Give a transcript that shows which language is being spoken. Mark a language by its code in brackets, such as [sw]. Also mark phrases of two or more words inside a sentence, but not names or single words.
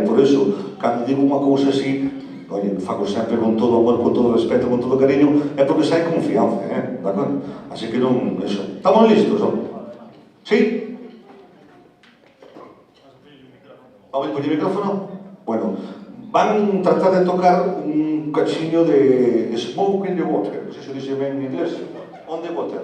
[gl] Por eso, cando digo unha cousa así, oye, fago sempre con todo amor, con todo respeto, con todo cariño, é porque sai confianza, de acordo? Así que non, eso. Estamos listos, non? Sí? [es] Vamos con el micrófono. Bueno, van a tratar de tocar un cachiño de Smoke in the Water. No sé si se dice bien en inglés. [en] On the water.